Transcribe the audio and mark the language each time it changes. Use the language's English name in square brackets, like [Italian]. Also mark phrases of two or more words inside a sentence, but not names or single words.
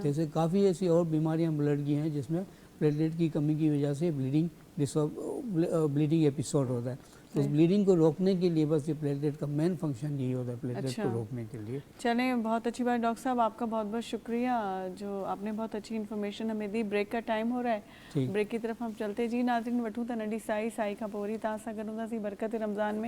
[Urdu] جیسے کافی ایسی اور بیماریاں بلڈ کی ہیں جس میں پلیٹلیٹ کی کمی کی وجہ سے [English] bleeding episode [Urdu] ہوتا ہے. تو اس بلیڈنگ کو روکنے کے لیے بس یہ پلیٹلیٹ کا [English] main function [Urdu] یہی ہوتا ہے، پلیٹلیٹ اچھا. کو روکنے کے لیے. چلیں، بہت اچھی بات ڈاکٹر صاحب، آپ کا بہت بہت شکریہ، جو آپ نے بہت اچھی انفارمیشن ہمیں دی. بریک کا ٹائم ہو رہا ہے, ٹھیک. بریک کی طرف ہم چلتے جی. [Sindhi] नाज़रीन, वठूं त नंढी साई खां पोइ वरी तव्हां सां गॾु हूंदासीं बरकत रमज़ान में।